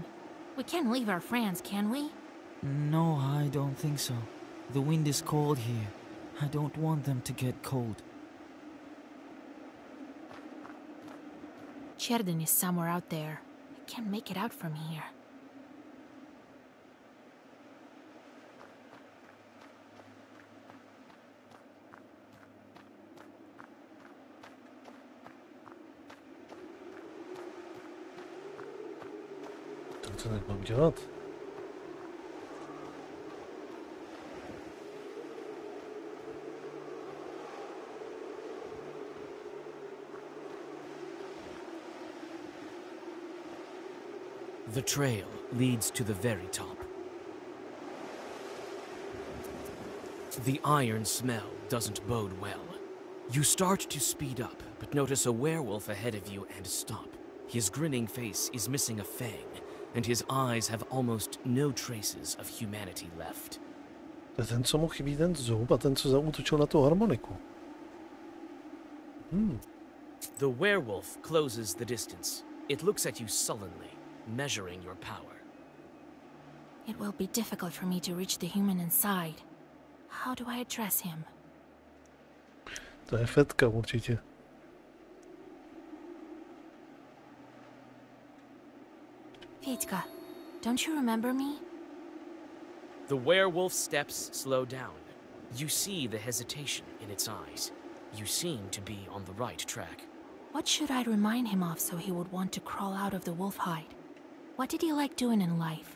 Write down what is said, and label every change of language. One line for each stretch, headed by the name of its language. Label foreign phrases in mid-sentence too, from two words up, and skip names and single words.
English: We can't leave our friends, can we? No, I don't think so. The wind is cold here. I don't want them to get cold. Čerden is somewhere out there. I can't make it out from here.
Czech: Co tak mám dělat?
English: The trail leads to the very top. The iron smell doesn't bode well. You start to speed up, but notice a werewolf ahead of you and stop. His grinning face is missing a fang, and his eyes have almost no traces of humanity left.
Czech: To je ten, co mu chybí ten zub a ten, co zaútočil na tu harmoniku.
English: The werewolf closes the distance. It looks at you sullenly, measuring your power. It will be difficult for me to reach the human inside. How do I address him?
Czech: To je fetka určitě.
English: Fetka, don't you remember me? The werewolf's steps slow down. You see the hesitation in its eyes. You seem to be on the right track. What should I remind him of so he would want to crawl out of the wolf hide? What did he like doing in life?